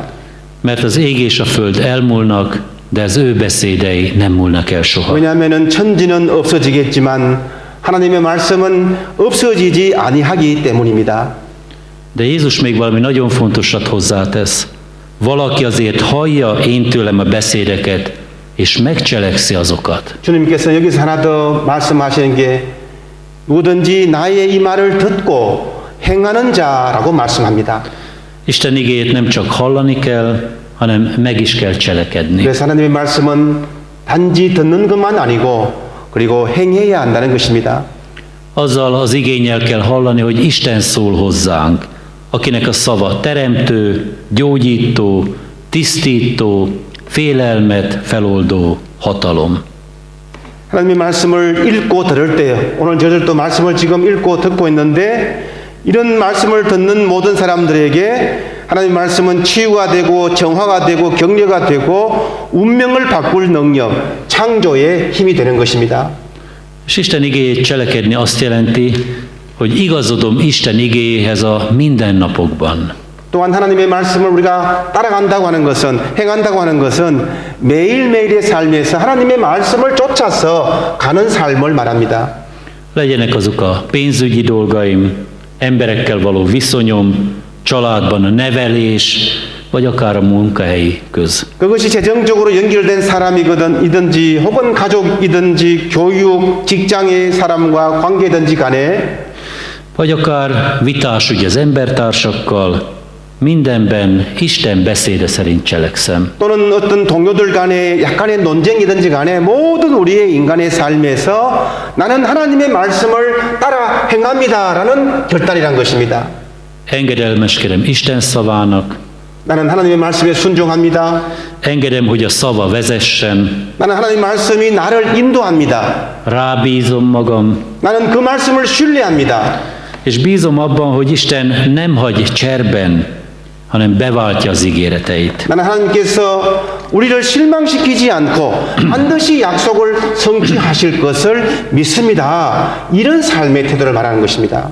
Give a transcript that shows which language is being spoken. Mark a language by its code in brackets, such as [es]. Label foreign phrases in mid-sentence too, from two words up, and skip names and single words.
[hu] Mert az ég és a föld elmúlnak, de az ő beszédei nem múlnak el soha. [ko] 왜냐하면 천지는 없어지겠지만 하나님의 말씀은 없어지지 아니하기 때문입니다. [hu] De Jézus még valami nagyon fontosat hozzátesz. Valaki azért hallja én tőlem a beszédeket, és megcselekszi azokat. [ko] 주님께서 여기서 하나 더 말씀하시는 게 누구든지 나의 이 말을 듣고 행하는 자라고 말씀합니다. [hu] Isten igéjét nem csak hallani kell, hanem meg is kell cselekedni. [ko] 그래서 하나님의 말씀은 단지 듣는 것만 아니고 그리고 행해야 한다는 것입니다. [hu] Azzal az igénnyel kell hallani, hogy Isten szól hozzánk, akinek a szava teremtő, gyógyító, tisztító, félelmet feloldó hatalom. [ko] 하나님의 말씀을 읽고 들을 때 오늘 저들도 말씀을 지금 읽고 듣고 있는데 이런 말씀을 듣는 모든 사람들에게 하나님의 말씀은 치유가 되고 정화가 되고 격려가 되고 운명을 바꿀 능력, 창조의 힘이 되는 것입니다. [hu] És Isten igéjét cselekedni azt jelenti, hogy igazodom Isten igéjéhez a mindennapokban. [ko] 또한 하나님의 말씀을 우리가 따라간다고 하는 것은 행한다고 하는 것은 매일매일의 삶에서 하나님의 말씀을 쫓아서 가는 삶을 말합니다. [hu] Legyenek azok a pénzügyi dolgaim, emberekkel való viszonyom, családban a nevelés, vagy akár a munkahelyi köz. [ko] 그것이 재정적으로 연결된 사람이든지 혹은 가족이든지 교육, 직장의 사람과 관계든지 간에 [hu] Vagy akár vitás ügy az embertársakkal, mindenben Isten beszéde szerint cselekszem. [ko] 또는 어떤 동료들 간에 약간의 논쟁이든지 간에 모든 우리의 인간의 삶에서 나는 하나님의 말씀을 따라 행합니다라는 결단이란 것입니다. [hu] Engedelmeskedem Isten szavának, [ko] 나는 하나님의 말씀에 순종합니다. [hu] engedem, hogy a szava vezessen, [ko] 나는 하나님 말씀이 나를 인도합니다. [hu] rábízom magam, [ko] 나는 그 말씀을 신뢰합니다. [hu] és bízom abban, hogy Isten nem hagy cserben, hanem beváltja az ígéreteit. [ko] 나는 하나님께서 우리를 실망시키지 않고 반드시 약속을 성취하실 것을 믿습니다. 이런 삶의 태도를 말하는 것입니다.